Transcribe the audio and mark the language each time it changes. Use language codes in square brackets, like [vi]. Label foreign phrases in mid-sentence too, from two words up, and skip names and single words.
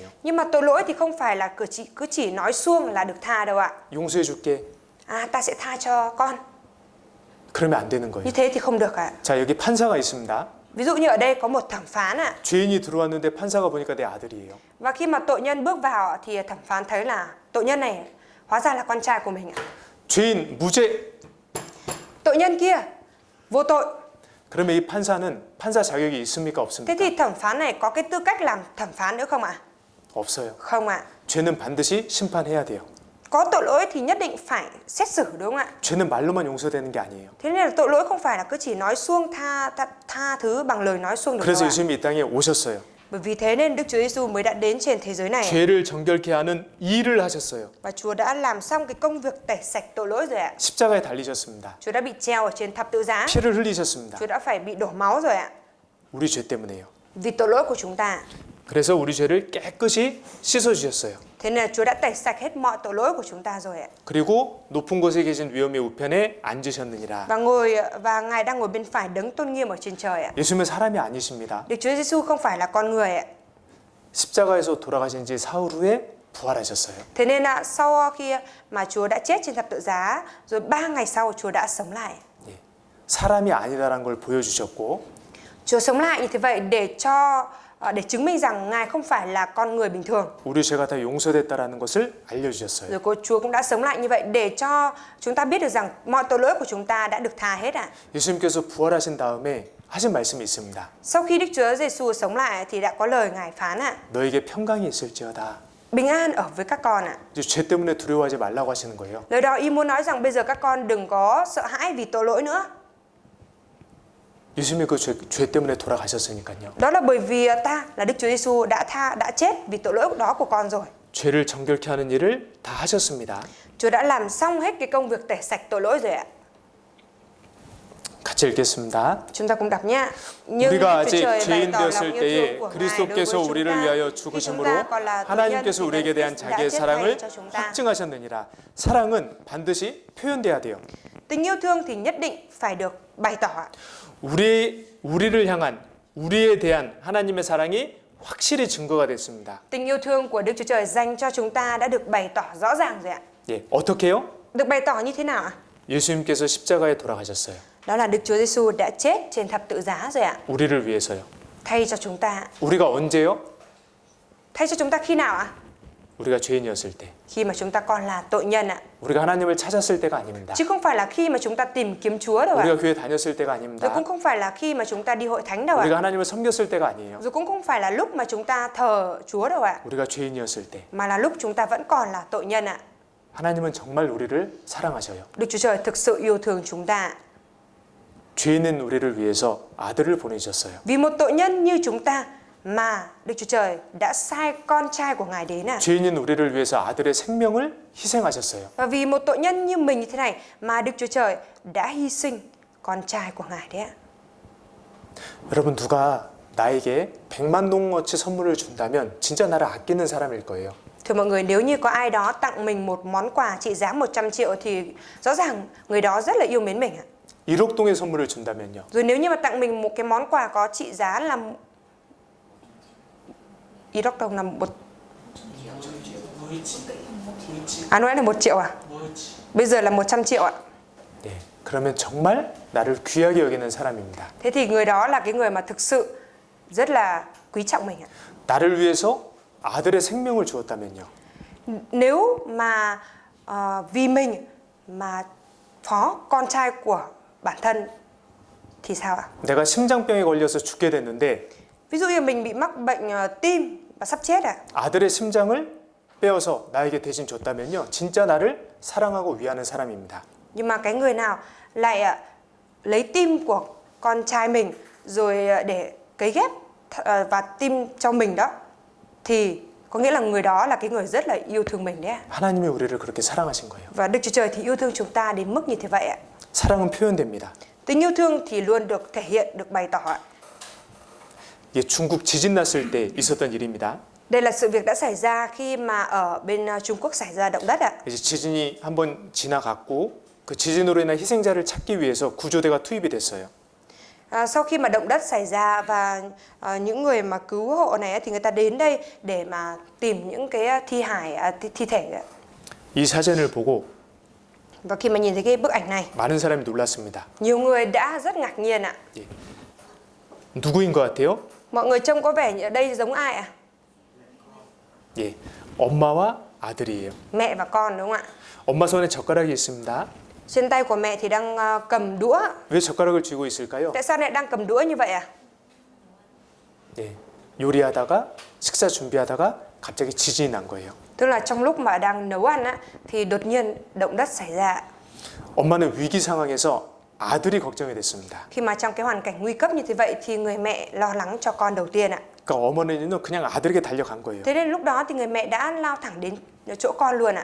[vi] Nhưng mà tội lỗi thì không phải là cứ chỉ nói suông là được tha đâu ạ. [ko] 용서해 줄게. [vi] Ta sẽ tha cho con. [ko] 그러면 안 되는 거예요. [vi] Như thế thì không được ạ. [ko] 자, 여기 판사가 있습니다. [vi] Ví dụ như ở đây có một thẩm phán ạ. [ko] 죄인이 들어왔는데 판사가 보니까 내 아들이에요. [vi] Và khi mà tội nhân bước vào thì thẩm phán thấy là tội nhân này hóa ra là con trai của mình ạ. [ko] 죄인 무죄. [vi] Tội nhân kia vô tội. [ko] 그러면 이 판사는 판사 자격이 있습니까 [vi] Thế [ko] 없습니까? [vi] thì thẩm phán này có cái tư cách làm thẩm phán nữa không ạ? [ko] 없어요. [vi] Không ạ. [ko] 죄는 반드시 심판해야 돼요. [vi] Có tội lỗi thì nhất định phải xét xử đúng không ạ? [ko] 죄는 말로만 용서되는 게 아니에요. [vi] Thế nên là tội lỗi không phải là cứ chỉ nói suông tha thứ bằng lời nói suông được [ko] 그래서 [vi] đâu ạ. [ko] 예수님이 이 땅에 오셨어요. [vi] Bởi vì thế nên Đức Chúa Giêsu mới đã đến trên thế giới này [ko] 죄를 정결케 하는 일을 하셨어요. [vi] và Chúa đã làm xong cái công việc tẩy sạch tội lỗi rồi ạ. [ko] 십자가에 달리셨습니다. [vi] Chúa đã bị treo ở trên thập tự giá. [ko] 피를 흘리셨습니다. [vi] Chúa đã phải bị đổ máu rồi ạ. [ko] 우리 죄 때문에요. [vi] Vì tội lỗi của chúng ta. [ko] 그래서 우리 죄를 깨끗이 씻어 주셨어요. [vi] Thế nên là Chúa đã tẩy sạch hết mọi tội lỗi của chúng ta rồi ạ. [ko] 그리고 높은 곳에 계신 위엄의 우편에 앉으셨느니라. [vi] Và Ngài đang ngồi bên phải đấng tôn nghiêm ở trên trời ạ. [ko] 예수님은 사람이 아니십니다. [vi] Đức Chúa Giêsu không phải là con người ạ. [ko] 십자가에서 돌아가신 지 사흘 후에 부활하셨어요. [vi] Thế nên là sau khi mà Chúa đã chết trên thập tự giá, rồi 3 ngày sau Chúa đã sống lại. [ko] 예. 사람이 아니다라는 걸 보여주셨고 [vi] Chúa sống lại như thế vậy để chứng minh rằng Ngài không phải là con người bình thường. [ko] 우리 죄가 다 용서됐다라는 것을 알려주셨어요. [vi] Rồi Chúa cũng đã sống lại như vậy để cho chúng ta biết được rằng mọi tội lỗi của chúng ta đã được tha hết ạ. [ko] 예수님께서 부활하신 다음에 하신 말씀이 있습니다. [vi] Sau khi Đức Chúa Giêsu sống lại thì đã có lời Ngài phán ạ. [ko] 너에게 평강이 있을지어다. [vi] Bình an ở với các con ạ. [ko] 이제 죄 때문에 두려워하지 말라고 하시는 거예요. [vi] Lời đó ý muốn nói rằng bây giờ các con đừng có sợ hãi vì tội lỗi nữa. [ko] 예수님이 그 죄 때문에 돌아가셨으니까요. [vi] Đó là bởi vì ta là Đức Chúa Giêsu đã chết vì tội lỗi đó của con rồi. [ko] 죄를 정결케 하는 일을 다 하셨습니다. [vi] Chúa đã làm xong hết cái công việc tẩy sạch tội lỗi rồi ạ. [ko] 같이 읽겠습니다. [vi] Chúng ta cùng đọc nhé. Nhưng [ko] 우리가 [vi] Đức Chúa [ko] 아직 [vi] Trời [ko] 죄인 [vi] bày tỏ [ko] 되었을 [vi] lòng yêu [ko] 때에 [vi] thương của Ngài đối với [ko] 그리스도께서 [vi] chúng [ko] 우리를 [vi] ta. [ko] 위하여 [vi] Khi chúng [ko] 죽으심으로 [vi] ta còn là tội nhân [ko] 하나님께서 [vi] thì [ko] 우리에게 대한 [vi] Đấng Christ [ko] 자기의 [vi] đã chết thay [ko] 사랑을 [vi] cho chúng ta. [ko] 확증하셨느니라. 사랑은 반드시 표현돼야 돼요. [vi] Tình yêu thương thì nhất định phải được bày tỏ. [ko] 우리를 향한 우리에 대한 하나님의 사랑이 확실히 증거가 됐습니다. [vi] Tình yêu thương của Đức Chúa Trời dành cho chúng ta đã được bày tỏ rõ ràng rồi ạ. [ko] 예, 어떻게요? [vi] Được bày tỏ như thế nào ạ? [ko] 예수님께서 십자가에 돌아가셨어요. [vi] Đó là Đức Chúa Giêsu đã chết trên thập tự giá rồi ạ. [ko] 우리를 위해서요. [vi] Thay cho chúng ta. [ko] 우리가 언제요? [vi] Thay cho chúng ta khi nào ạ? [ko] 우리가 죄인이었을 때. [vi] Khi mà chúng ta còn là tội nhân ạ. [ko] 우리가 하나님을 찾았을 때가 아닙니다. [vi] Chứ không phải là khi mà chúng ta tìm kiếm Chúa đâu ạ. [ko] 우리가 교회 다녔을 때가 [vi] Rồi [ko] 아닙니다. [vi] cũng không phải là khi mà chúng ta đi hội thánh đâu ạ. [ko] 우리가 하나님을 섬겼을 때가 아니에요. [vi] Rồi cũng không phải là lúc mà chúng ta thờ Chúa đâu ạ. [ko] 우리가 죄인이었을 때. [vi] Mà là lúc chúng ta vẫn còn là tội nhân ạ. [ko] 하나님은 정말 우리를 사랑하셔요. [vi] Đức Chúa Trời thực sự yêu thương chúng ta. [ko] 죄인은 우리를 위해서 아들을 보내주셨어요. [vi] Vì một tội nhân như chúng ta mà Đức Chúa Trời đã sai con trai của Ngài đến ạ. [ko] 죄인인 우리를 위해서 아들의 생명을 희생하셨어요. [vi] Và vì một tội nhân như mình như thế này mà Đức Chúa Trời đã hy sinh con trai của Ngài đấy ạ. [ko] 여러분 누가 나에게 100만 동어치 선물을 준다면 진짜 나를 아끼는 사람일 거예요. [vi] Thưa mọi người, nếu như có ai đó tặng mình một món quà trị giá 100 triệu thì rõ ràng người đó rất là yêu mến mình ạ. [ko] 1억 동의 선물을 준다면요. [vi] Rồi nếu như mà tặng mình một cái món quà có trị giá là 1억 đồng là một nói là 1 triệu à? Bây giờ là 100 triệu ạ. [ko] 네, 그러면 정말 나를 귀하게 여기는 사람입니다. [vi] Thế thì người đó là cái người mà thực sự rất là quý trọng mình ạ. [ko] 나를 위해서 아들의 생명을 주었다면요. [vi] Nếu mà vì mình mà phó con trai của bản thân thì sao ạ? [ko] 내가 심장병에 걸려서 죽게 됐는데 [vi] Ví dụ như mình bị mắc bệnh tim và sắp chết ạ. [ko] 아들의 심장을 빼어서 나에게 대신 줬다면요. 진짜 나를 사랑하고 위하는 사람입니다. [vi] Nhưng mà cái người nào lại lấy tim của con trai mình rồi để cấy ghép và tim cho mình đó thì có nghĩa là người đó là cái người rất là yêu thương mình đấy ạ. [ko] 하나님이 우리를 그렇게 사랑하신 거예요. [vi] Và Đức Chúa Trời thì yêu thương chúng ta đến mức như thế vậy ạ. [ko] 사랑은 표현됩니다. [vi] Tình yêu thương thì luôn được thể hiện, được bày tỏ ạ. [ko] 이게 중국 지진 났을 때 있었던 일입니다. [vi] Đây là sự việc đã xảy ra khi mà ở bên Trung Quốc xảy ra động đất ạ. [ko] 이제 지진이 한번 지나갔고 그 지진으로 인한 희생자를 찾기 위해서 구조대가 투입이 됐어요. [vi] Sau khi mà động đất xảy ra và những người mà cứu hộ này thì người ta đến đây để mà tìm những cái thi thể. [ko] 이 사진을 보고 [vi] Và khi mà nhìn thấy cái bức ảnh này, [ko] 많은 사람이 놀랐습니다. [vi] nhiều người đã rất ngạc nhiên ạ. [ko] 예. 누구인 것 같아요? [vi] Mọi người trông có vẻ ở đây giống ai ạ? [ko] 예, 엄마와 아들이에요. [vi] Mẹ và con đúng không ạ? [ko] 엄마 손에 젓가락이 있습니다. [vi] Trên tay của mẹ thì đang cầm đũa. [ko] 왜 젓가락을 쥐고 있을까요? [vi] Tại sao lại đang cầm đũa như vậy ạ? [ko] 예, 요리하다가 식사 준비하다가 갑자기 지진이 난 거예요. [vi] Tức là trong lúc mà đang nấu ăn á, thì đột nhiên động đất xảy ra. [ko] 엄마는 위기 상황에서 아들이 걱정이 됐습니다. [vi] Khi mà trong cái hoàn cảnh nguy cấp như thế vậy thì người mẹ lo lắng cho con đầu tiên ạ. [ko] 그러니까 어머니는 그냥 아들에게 달려간 거예요. [vi] Thế nên lúc đó thì người mẹ đã lao thẳng đến chỗ con luôn ạ.